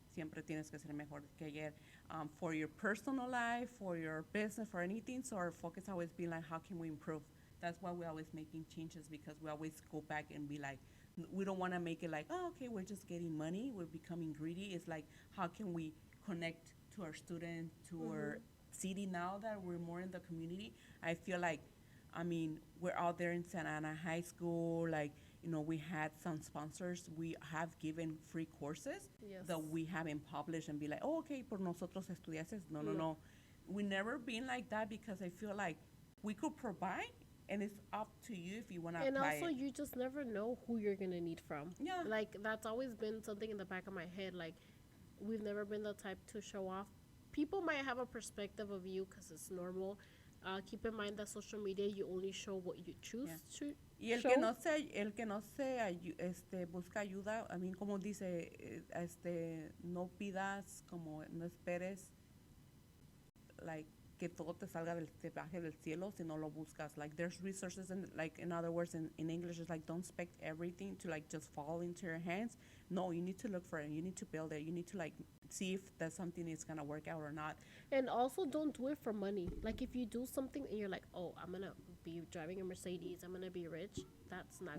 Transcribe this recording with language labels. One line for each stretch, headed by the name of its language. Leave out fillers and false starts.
Spanish: Siempre tienes que ser mejor que ayer.
English: For your personal life, for your business, for anything. So our focus always be like, how can we improve? That's why we're always making changes, because we always go back and be like, we don't want to make it like, oh, okay, we're just getting money. We're becoming greedy. It's like, how can we connect to our students, to our city now that we're more in the community? I feel like, I mean, we're out there in Santa Ana High School. Like, we had some sponsors. We have given free courses Yes. that we haven't published and be like, oh, okay,
Spanish: por nosotros estudiantes.
English: No, no, No. no. We never been like that, because I feel like we could provide, and it's up to you if you want to And apply also, it. you just never know who you're gonna need from. Yeah. Like, that's always been something in the back of my head. Like, we've never been the type to show off. People might have a perspective of you because it's normal. Keep in mind that social media, you only show what you choose Yeah. to
Spanish: Y el
English: show.
Spanish: que no se busca ayuda, a mí como dice, no pidas, como no esperes, like, que todo te baje del cielo si no lo buscas.
English: Like, there's resources, and like, in other words, in English, it's like, don't expect everything to like just fall into your hands. No, you need to look for it. You need to build it. You need to like see if that's something is gonna work out or not. And also, don't do it for money. Like, if you do something and you're like, oh, I'm gonna be driving a Mercedes, I'm gonna be rich, that's not